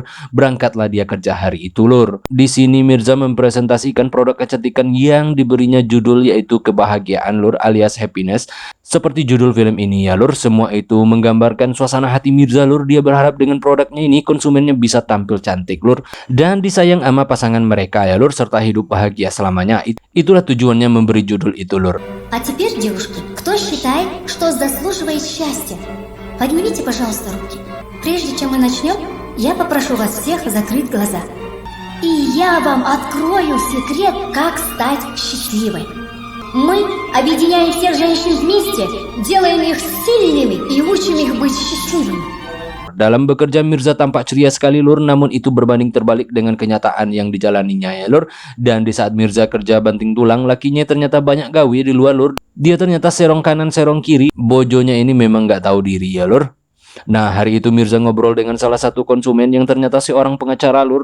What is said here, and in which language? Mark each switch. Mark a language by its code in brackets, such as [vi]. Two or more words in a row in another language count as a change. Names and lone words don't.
[id] Berangkatlah dia kerja hari itu lur. Di sini Mirza mempresentasikan produk kecantikan yang diberinya judul yaitu kebahagiaan lur, alias happiness. Seperti judul film ini ya lur, semua itu menggambarkan suasana hati Mirza lur. Dia berharap dengan produknya ini konsumennya bisa tampil cantik lur, dan disayang sama pasangan mereka ya lur, serta hidup bahagia selamanya. Itulah tujuannya memberi judul itu lur. [ru] А теперь, девушки, кто считает, что заслуживает счастья? Поднимите, пожалуйста, руки. Прежде чем мы начнем, я попрошу вас всех закрыть глаза. И я вам открою секрет, как стать счастливой. Мы объединяем всех женщин вместе, делаем их сильными и учим их быть счастливыми. [id] Dalam bekerja Mirza tampak ceria sekali lur, namun itu berbanding terbalik dengan kenyataan yang dijalaninya ya lur. Dan di saat Mirza kerja banting tulang, lakinya ternyata banyak gawe di luar lur. Dia ternyata serong kanan serong kiri, bojonya ini memang nggak tahu diri ya lur. Nah hari itu Mirza ngobrol dengan salah satu konsumen yang ternyata seorang pengacara lur.